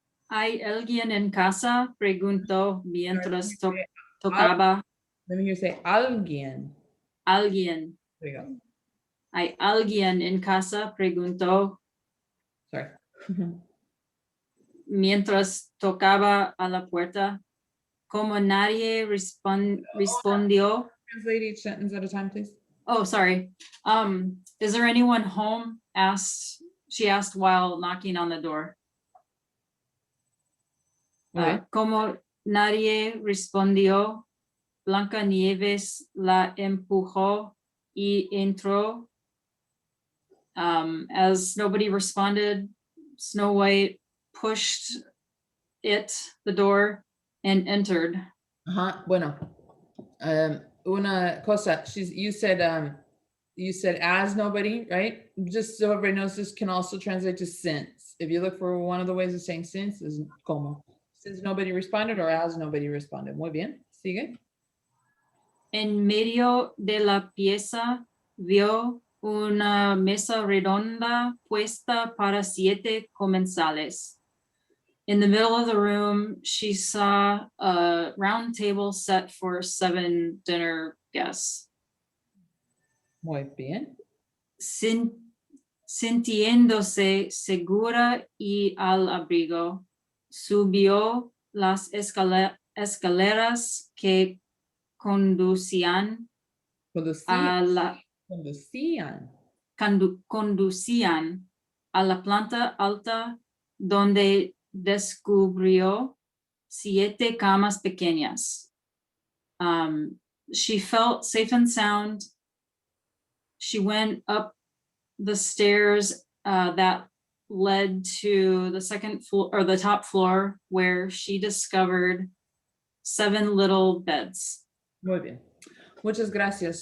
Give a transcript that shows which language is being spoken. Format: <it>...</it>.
<es>¿Hay alguien en casa? Preguntó mientras tocaba</es> <en>Let me hear you say alguien.</en> <es>Alguien.</es> <en>There you go.</en> <es>¿Hay alguien en casa? Preguntó</es> <en>Sorry.</en> <es>mientras tocaba a la puerta. Como nadie respondió.</es> <en>Translate each sentence at a time, please. Oh, sorry. Is there anyone home? She asked while knocking on the door. Okay.</en> <es>Como nadie respondió, Blancanieves la empujó y entró.</es> <en>As nobody responded, Snow White pushed the door, and entered.</en> <es>Bueno. Una cosa.</es> <en>You said as nobody, right? Just so everybody knows, this can also translate to since. If you look for one of the ways of saying since is como. Since nobody responded or as nobody responded.</en> <es>Muy bien. Sigue. En medio de la pieza vio una mesa redonda puesta para 7 comensales.</es> <en>In the middle of the room, she saw a round table set for 7 dinner guests.</en> <es>Muy bien. Sintiéndose segura y al abrigo, subió las escaleras que conducían a la conducían a la planta alta, donde descubrió 7 camas pequeñas.</es> <en>She felt safe and sound. She went up the stairs that led to the second floor or the top floor, where she discovered 7 little beds.</en> <es>Muy bien. Muchas gracias.</es>